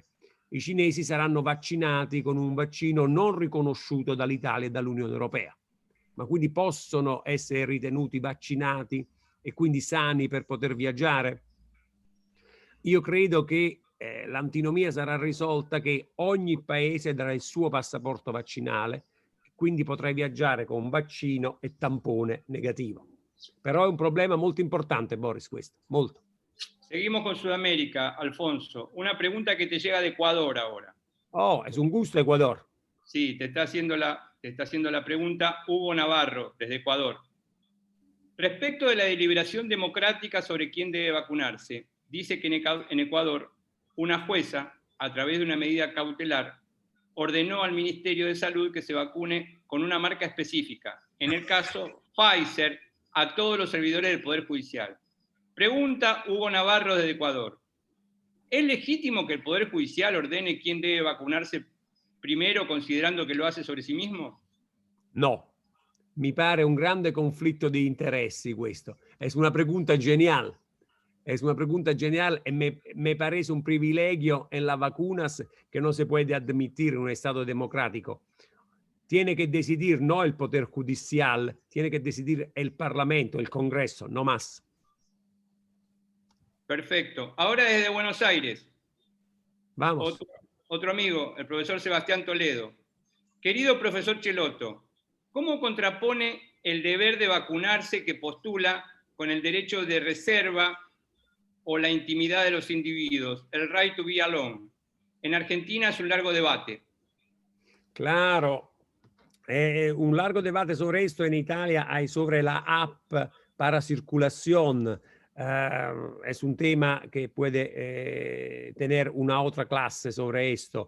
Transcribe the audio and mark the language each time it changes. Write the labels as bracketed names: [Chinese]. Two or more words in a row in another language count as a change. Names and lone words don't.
[Italian] I cinesi saranno vaccinati con un vaccino non riconosciuto dall'Italia e dall'Unione Europea, ma quindi possono essere ritenuti vaccinati e quindi sani per poter viaggiare. Io credo che l'antinomia sarà risolta che ogni paese darà il suo passaporto vaccinale, quindi potrai viaggiare con vaccino e tampone negativo. Però è un problema molto importante, Boris, questo, molto. [Spanish] Seguimos con Sudamérica, Alfonso. Una pregunta que te llega de Ecuador ahora. Oh, es un gusto, Ecuador. Sí, te está haciendo la pregunta Hugo Navarro, desde Ecuador. Respecto de la deliberación democrática sobre quién debe vacunarse, dice que en Ecuador una jueza, a través de una medida cautelar, ordenó al Ministerio de Salud que se vacune con una marca específica, en el caso Pfizer, a todos los servidores del Poder Judicial. Pregunta Hugo Navarro desde Ecuador. ¿Es legítimo que el Poder Judicial ordene quién debe vacunarse primero, considerando que lo hace sobre sí mismo? No. [Italian] Mi pare un grande conflitto di interessi questo. [Spanish] Es una pregunta genial. Es una pregunta genial y me parece un privilegio en las vacunas que no se puede admitir en un Estado democrático. Tiene que decidir no el Poder Judicial, tiene que decidir el Parlamento, el Congreso, no más. Perfecto. Ahora desde Buenos Aires. Vamos. Otro amigo, el profesor Sebastián Toledo. Querido profesor Chelotto, ¿cómo contrapone el deber de vacunarse que postula con el derecho de reserva o la intimidad de los individuos, el [English] right to be alone? [Spanish] En Argentina es un largo debate. Claro, un largo debate sobre esto en Italia hay sobre la app para circulación. Es un tema que puede tener una otra clase sobre esto.